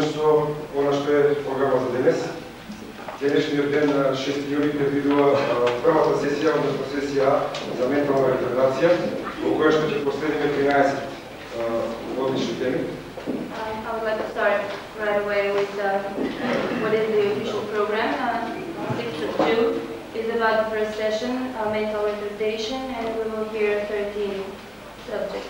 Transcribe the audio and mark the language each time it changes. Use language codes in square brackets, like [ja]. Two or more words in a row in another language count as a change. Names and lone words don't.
[mk] она што е програма за денес. Денешниот ден на 6 јули предвидува првата сесија, односно сесија за ментална ретардација, во која што ќе последиме 13 одлични теми. [en] I would like to start right away with what is the official program. 6:02 is about the first session, mental retardation, and we will hear 13 subjects.